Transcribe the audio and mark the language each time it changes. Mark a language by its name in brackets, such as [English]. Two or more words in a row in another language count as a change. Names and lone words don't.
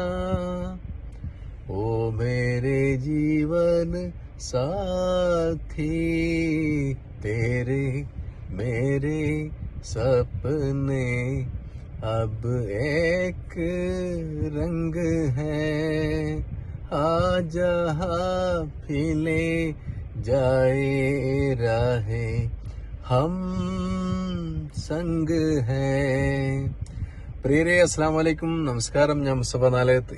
[Hindi] ओ मेरे जीवन साथी, तेरे मेरे सपने अब एक रंग है। आ जहाँ भी ले जाए राहें, हम संग हैं. [Malayalam] പ്രിയരെ [Arabic] السلام عليكم, [Malayalam] നമസ്കാരം. ഞാൻ മുസ്തഫ നാലകത്ത്.